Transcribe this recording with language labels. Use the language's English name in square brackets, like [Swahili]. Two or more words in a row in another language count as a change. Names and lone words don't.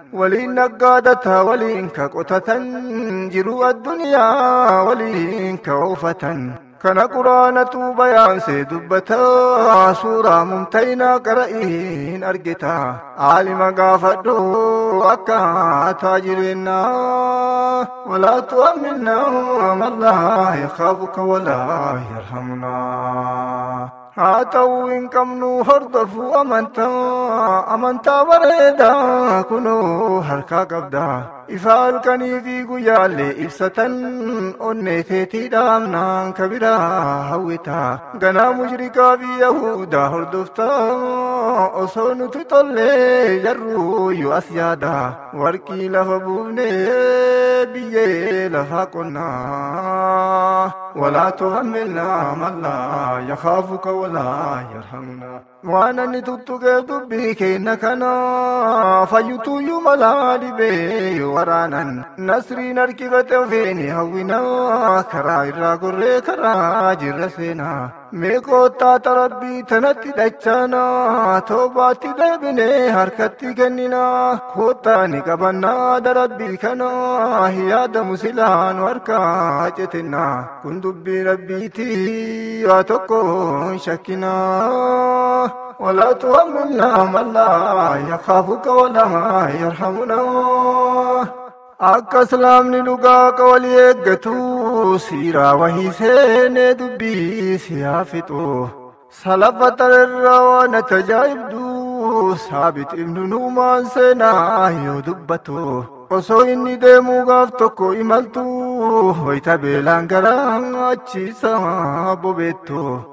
[Oromo] Waliin naggaadata, waliin ka qotatan. Jiru addunyaa waliin ka oofatan. Kana Quraanatu bayaansee dubbata. Suuraa Mumtaynaa qara'iin argita. Aalima gaafadhu akkaataa jireenyaa. [Arabic] ولا تحملنا ما لا يخافك ولا يرحمنا. [Oromo] Haa ta'uu hin qabnu hordofu amantaa, amantaa bareedaa kunoo harkaa qabda. Ifa halkanii fi guyyaallee ibsatan onnee teetii dhaamnaan ka biraa hawwita. Ganaa mushrikaa fi Yahuudaa hordofta osoo nuti tollee jarruu yoo as yaada. Warqii lafa buufnee biyyee lafaa qonnaa. [Arabic] ولا تحملنا ما لا يخافك ولا يرحمنا. [Oromo] Waan ani tuttuqee dubbii keenna kana fayyutuyyuu malaa dhibee yoo waraanan. Nasriin harkifate ofeeni hawwina karaa irraa gorree karaa jirra seena. Mee koottaa tarabbii tanatti dhachaana toobaatti deebinee harkatti kennina. Koottaa ni qabanna darabbii kana yaada musilaan harkaa cetinna. Kun dubbii rabbiiti waa tokko hin shakkina. [Arabic] ولا تحملنا ما لا يخافك ولا يرحمنا. [Oromo] Akka Islaamni dhugaa ka walii eeggatu siiraa wahii seenee dubbii siyaa fixu. Salafa tararraa waan tajaajibdu saabit ibnu nuumaan seenaa yoo dubbatu. Osoo inni deemuu gaaf tokko imaltu wayita beelaan garaa achiisa bobeettu.